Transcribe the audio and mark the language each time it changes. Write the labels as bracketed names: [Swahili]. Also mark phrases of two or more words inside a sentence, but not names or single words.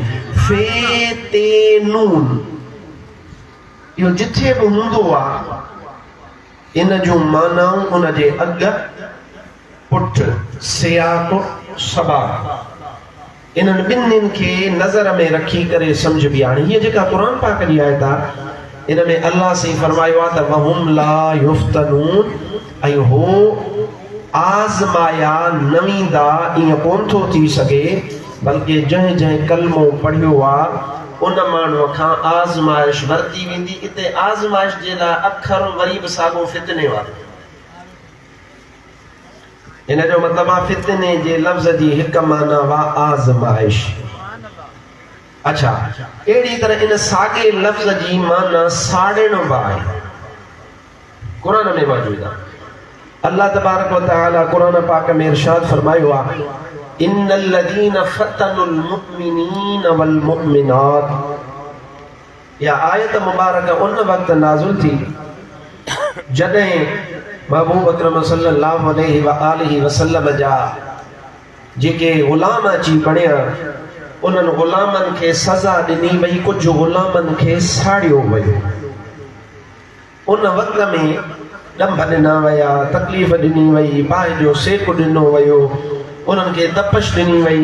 [Sindhi] फे ते नून, इहो जिथे बि हूंदो आहे इन जूं मानाऊं उन जे अॻु पुठ सियाक सबाक, इन्हनि ॿिन्हिनि खे नज़र में रखी करे सम्झ बि हाणे हीअ जेका क़ुरान पाक जी आयत आहे इन में अल्लाह से फरमायो आहे त [Arabic] وهم لا يفتنون, [Sindhi] ऐं हो आज़माया न वेंदा, ईअं कोन थो थी सघे, बल्कि जंहिं जंहिं कलमो पढ़ियो आहे उन माण्हूअ खां आज़माइश वरती वेंदी। इते आज़माइश जे लाइ अखर वरी बि साॻियो फितने वारो, इन जो मतिलबु आहे फितने जे लफ़्ज़ जी हिक माना वा आज़माइश। अच्छा, अहिड़ी तरह इन साॻे लफ़्ज़ जी माना साड़िण बि आहे, क़ुरान में मौजूद आहे। [Arabic] الله تبارك وتعالى [Sindhi] क़ुरान पाक में इरशाद फरमायो आहे [Arabic] إن الذين فتنوا المؤمنين والمؤمنات. [Sindhi] या आयत मुबारक उन वक़्त नाज़िल थी जॾहिं महबूब अकरम [Arabic] صلى الله عليه وآله وسلم [Sindhi] जा जेके ग़ुलाम अची बणिया उन्हनि ग़ुलामनि खे सज़ा ॾिनी वई, कुझु ग़ुलामनि खे साड़ियो वियो। उन वक़्त में ॾंभ ॾिना विया, तकलीफ़ ॾिनी वई, बाहि जो सेक ॾिनो वियो, उन्हनि खे तपश ॾिनी वई।